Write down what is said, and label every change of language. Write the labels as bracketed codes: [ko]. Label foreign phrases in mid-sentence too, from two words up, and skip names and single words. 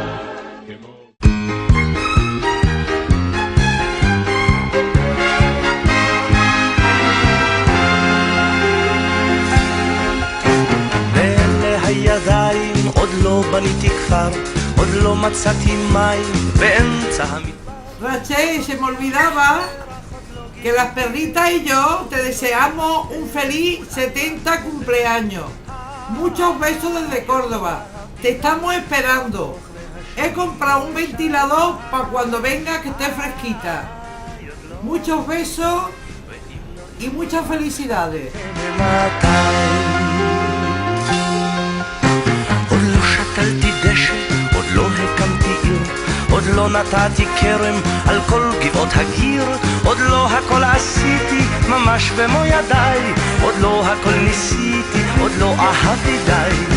[he] הידיים עוד לא בניתי כפר, עוד לא מצאתי מים באמצע המדבר. [es] Rachel, se me olvidaba que las perritas y yo te deseamos un feliz 70 cumpleaños. Muchos besos desde Córdoba. Te estamos esperando. He comprado un ventilador para cuando venga que esté fresquita. Muchos besos y muchas felicidades. [he] עוד לא שתלתי דשא, עוד לא הקמתי עיר, עוד לא נתתי כרם על כל גבעות הגיר, עוד לא הכל עשיתי ממש במו ידיי, עוד לא הכל ניסיתי, עוד לא אהבתי די.